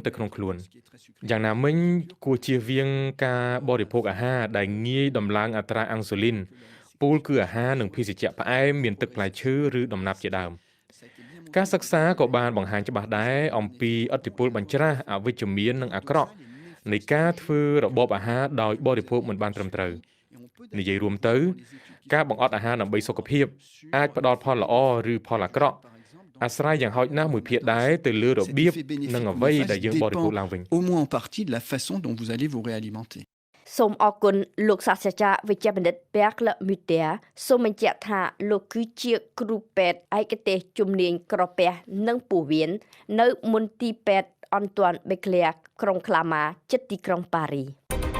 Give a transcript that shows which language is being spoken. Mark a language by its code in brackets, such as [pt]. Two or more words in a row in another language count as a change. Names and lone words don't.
[km] ទៅក្នុងខ្លួនយ៉ាងណាមិញគួរជៀសវាងការបរិភោគអាហារដែលងាយដំឡើងអត្រាអាំងស៊ូលីនពូលគឺអាហារនិងភេសជ្ជៈផ្អែមមានទឹកផ្លែឈើឬដំណាប់ជាដើមការសិក្សាក៏បានបង្ហាញច្បាស់ដែរអំពីឥទ្ធិពលបញ្ច្រាសអវិជ្ជមាននិងអាក្រក់នៃការធ្វើរបបអាហារដោយបរិភោគមិនបានត្រឹមត្រូវនិយាយរួមទៅការបង្អត់អាហារដើម្បីសុខភាពអាចផ្ដល់ផលល្អឬផលអាក្រក់អាស្រ័យយ៉ាងហោចណាស់មួយភាគដែរទៅលើរបៀបនិងអ្វីដែលយើងបរិភោគឡើងវិញ [fr] au moins en partie de la façon dont vous allez vous réalimenter [km] សូមអរគុណលោកសាស្ត្រាចារ្យវិជ្ជបណ្ឌិត Perle Mutter សូមបញ្ជាក់ថាលោកគឺជាគ្រូពេទ្យឯកទេសជំនាញក្រពះនិងពោះវៀននៅមន្ទីរពេទ្យអន្ត័នបេក្លាក្រុងក្លាម៉ាជិតទីក្រុងប៉ារីស